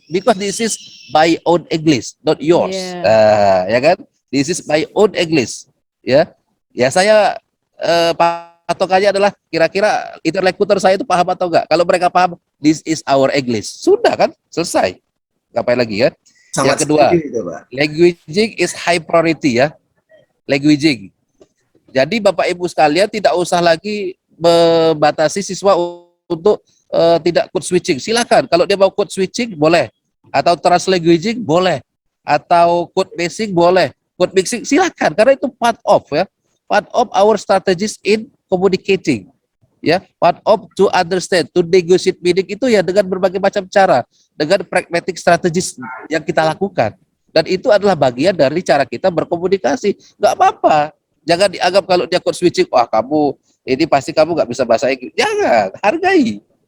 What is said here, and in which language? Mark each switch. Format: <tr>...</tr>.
<en>Because this is my own English, not yours.</en> <id>Ya kan?</id> <en>This is my own English. Ya.</en> <id>Ya saya patokannya adalah kira-kira interlokutor saya itu paham atau enggak. Kalau mereka paham,</id> <en>this is our English.</en> <id>Sudah kan? Selesai. Ngapain lagi ya? Yang kedua,</id> <en>languaging is high priority ya. Languaging.</en> <id>Jadi Bapak Ibu sekalian tidak usah lagi membatasi siswa untuk tidak code switching. Silakan. Kalau dia mau code switching boleh. Atau translanguaging boleh. Atau code mixing boleh. Code mixing silakan karena itu</id> <en>part of</en> <id>ya.</id> <en>Part of our strategies in communicating.</en> <id>Ya,</id> <en>part of to understand, to negotiate meaning</en> <id>itu ya dengan berbagai macam cara, dengan</id> <en>pragmatic strategies</en> <id>yang kita lakukan. Dan itu adalah bagian dari cara kita berkomunikasi. Nggak apa-apa. Jangan dianggap kalau dia code switching, wah kamu ini pasti kamu nggak bisa bahasa Inggris. Jangan, hargai.</id>